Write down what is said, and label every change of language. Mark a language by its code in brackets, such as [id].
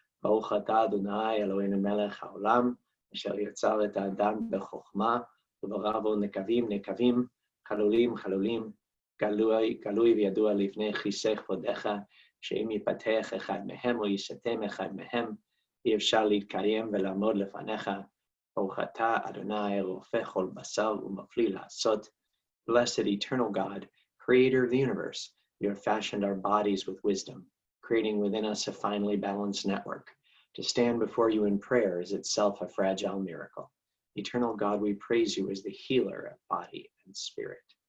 [he] Baruch atah Adonai Eloheinu melech haolam, asher yitzar et ha'adam b'chokhmah, u'baravu nekavim, chalulim, galui v'yadua livnei chisech vodecha, שאם ייפתח אחד מהם או ייסתם אחד מהם, אי אפשר להתקיים ולעמוד לפניך. ברוך אתה, אדוני, רופא כל בשר ומפליא לעשות. [en] Blessed eternal God, creator of the universe, you have fashioned our bodies with wisdom, creating within us a finely balanced network. To stand before you in prayer is itself a fragile miracle. Eternal God, we praise you as the healer of body and spirit.